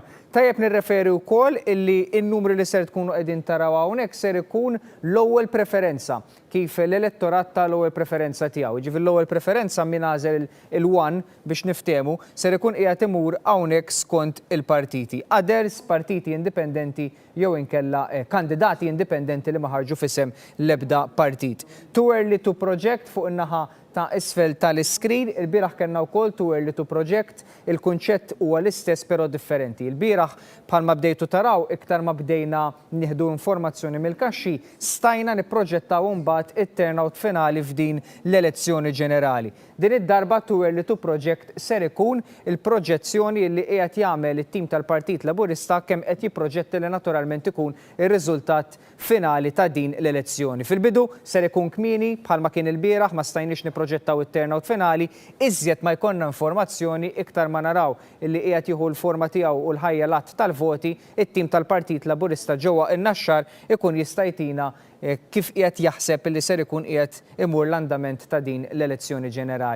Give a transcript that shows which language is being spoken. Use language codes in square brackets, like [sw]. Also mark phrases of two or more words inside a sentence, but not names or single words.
[mt] Tajjeb nirreferi wkoll illi n-numri li ser tkunu qegħdin taraw hawnhekk ser ikun l-ewwel preferenza kif l-elettorat tal-ewwel preferenza tiegħu. Ġifieri l-ewwel preferenza min għażel il-1 biex niftehmu ser ikun qiegħed imur hawnhekk skont il-partiti. Others partiti indipendenti jew inkella kandidati indipendenti li ma ħarġu f'isem l-ebda partit. [en] Too early to project [mt] fuq in-naħa ta' isfel tal-iskrin, il-bieraħ kellna wkoll [en] too early to project, [mt] il-kunċett huwa l-istess però differenti. Il-bieraħ bħalma bdejtu taraw iktar ma bdejna nieħdu informazzjoni mill-kaxxi, stajna nipproġettaw imbagħad it-turnout finali f'din l-elezzjoni ġenerali. Din id-darba [en] too early to project [mt] ser ikun il-proġezzjoni li qiegħed jagħmel it-tim tal-Partit Laburista kemm qed jipproġetti li naturalment ikun ir-riżultat finali ta' din l-elezzjoni. Fil-bidu ser ikun kmieni bħalma kien il-bieraħ ma stajniex nipproġettaw it-turnout finali, iżjed ma jkollna informazzjoni iktar ma naraw illi qiegħed jieħu l-forma tiegħu u l-ħajja l-att tal-voti, it-tim tal-Partit Laburista ġewwa in-Naxxar ikun jista' jtina kif qiegħed jaħseb li ser ikun qiegħed imur l-andament ta' din l-elezzjoni ġenerali.